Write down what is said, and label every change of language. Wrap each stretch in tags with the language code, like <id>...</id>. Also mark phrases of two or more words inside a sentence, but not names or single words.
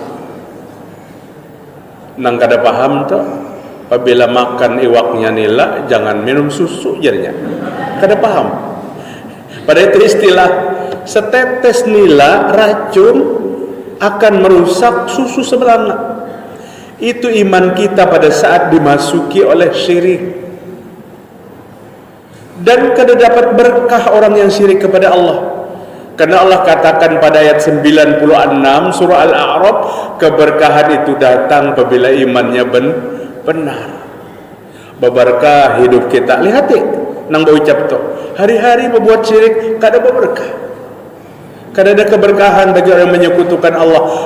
<bjn>Nang kada paham tuh, apabila makan iwaknya nila jangan minum susu jadinya. Kada paham. Pada itu istilah setetes nila racun akan merusak susu sebelanga. Itu iman kita pada saat dimasuki oleh syirik. Dan kada dapat berkah orang yang syirik kepada Allah. Karena Allah katakan pada ayat 96 surah Al-A'raf, keberkahan itu datang apabila imannya benar. Berberkah hidup kita. Lihat nang berucap tu, hari-hari membuat syirik kada berberkah. Kada ada keberkahan bagi orang yang menyekutukan Allah.</bjn>